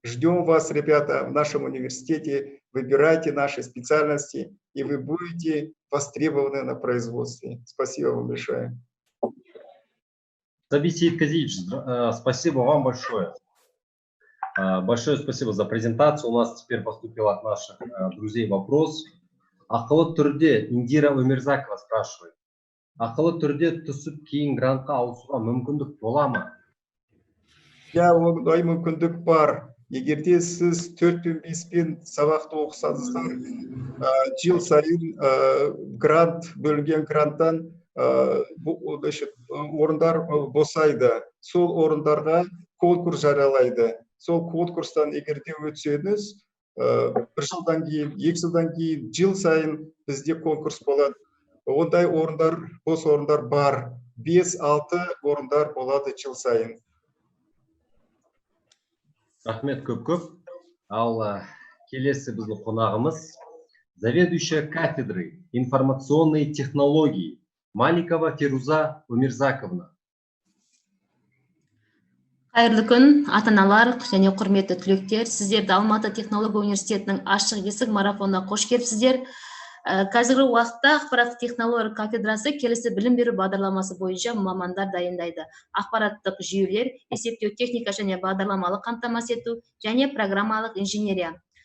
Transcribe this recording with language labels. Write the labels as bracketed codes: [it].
[ru] Ждем вас, ребята, в нашем университете. Выбирайте наши специальности, и вы будете востребованы на производстве. Спасибо вам большое. Сабит Сейдказиевич, спасибо вам большое. Большое спасибо за презентацию. У нас теперь поступил от наших друзей вопрос. [kk] Ақылы түрде Индира Өмірзакова [ru] спрашивает. [kk] Ақылы түрде түсіп кейін грантқа ауысуға мүмкіндік бола ма? Ja, ондай мүмкіндік бар. Егерде сіз 4-5 сабақты оқысаңыздар, жыл сайын грант, бөлінген гранттан орындар босайды. Сол орындарға конкурс жариялайды. Сол конкурстан егерде өтсеңіз, 1 жылдан кейін, 2 жылдан кейін, жыл сайын бізде конкурс болады. Ондай орындар, бос орындар бар. 5-6 орындар болады жыл сайын. Рахмет көп-көп. Ал келесі біздің қонағымыз [ru] заведующая кафедрой информационной технологии [kk] Маликова Фируза Умирзаковна. Қайырлы күн, ата-аналар және құрметті түлектер. Сіздерді Алматы технология университетінің ашық есік марафонына қош келіпсіздер. Қазіргі уақытта ақпараттық технология кафедрасы келесі білім беру бағдарламасы бойынша мамандар дайындайды. Ақпараттық жүйелер, есептеу техника және бағдарламалық қамтамасыз ету және программалық инженерия.